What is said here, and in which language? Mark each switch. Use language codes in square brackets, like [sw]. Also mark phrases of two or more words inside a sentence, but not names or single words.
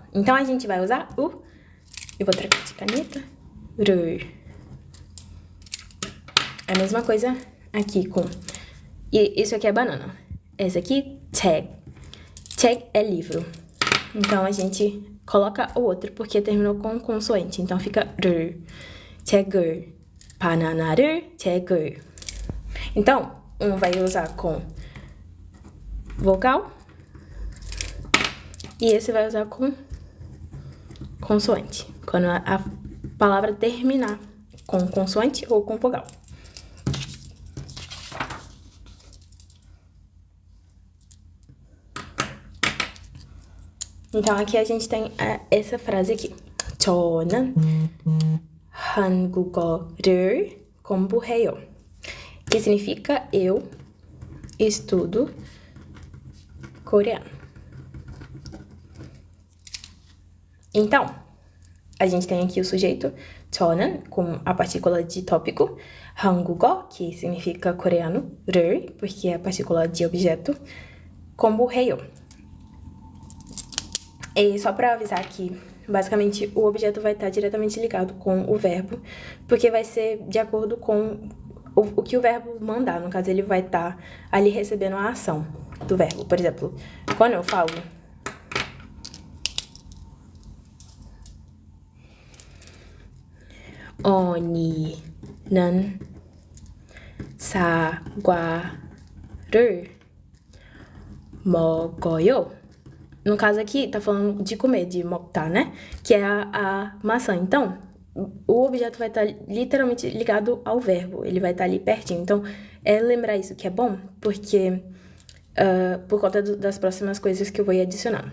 [pt] Então, a gente vai usar o... Eu vou trocar de caneta. 를. A mesma coisa aqui com... E isso aqui é banana. Esse aqui, [ko] 책. [pt] 책 é livro. Então, a gente coloca o outro porque terminou com consoante. Então, fica [ko] 를. 책을. 바나나를 책을. [pt] Então, um vai usar com vogal e esse vai usar com consoante, quando a palavra terminar com consoante ou com vogal. Então, aqui a gente tem essa frase aqui. [ko] 저는 한국어를 공부해요. [pt] Que significa eu estudo coreano. Então, a gente tem aqui o sujeito 저는 com a partícula de tópico, 한국어, que significa coreano, 를, porque é a partícula de objeto, 공부해요. E só para avisar que, basicamente, o objeto vai estar diretamente ligado com o verbo, porque vai ser de acordo com o que o verbo mandar. No caso, ele vai estar ali recebendo a ação do verbo. Por exemplo, quando eu falo [ko] 언니는 사과를 먹어요. [pt] No caso aqui, tá falando de comer, de 먹다, né? Que é a maçã. Então, o objeto vai estar literalmente ligado ao verbo. Ele vai estar ali pertinho. Então, lembrar isso que é bom, porque por conta das próximas coisas que eu vou ir adicionando.